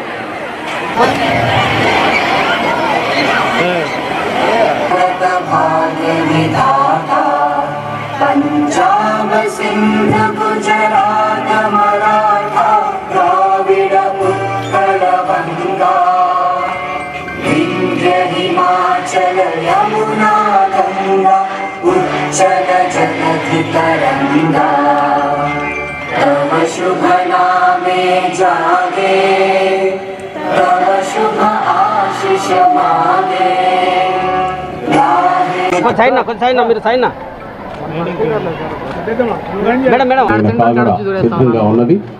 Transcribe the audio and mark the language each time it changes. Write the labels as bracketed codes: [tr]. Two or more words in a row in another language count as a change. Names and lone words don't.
[bn] পঞ্জাব সিন্ধু গুজরাট মরাঠা দ্রাবিড় উৎকল বঙ্গ বিন্ধ্য হিমাচল যমুনা গঙ্গা উচ্ছল জলধি তরঙ্গ তব শুভ নামে জাগে তব শুভ আশিস মাগে [te] కొంచెం సైన్ నా మీరు సైన్ మేడం మేడం సిద్ధంగా ఉన్నది.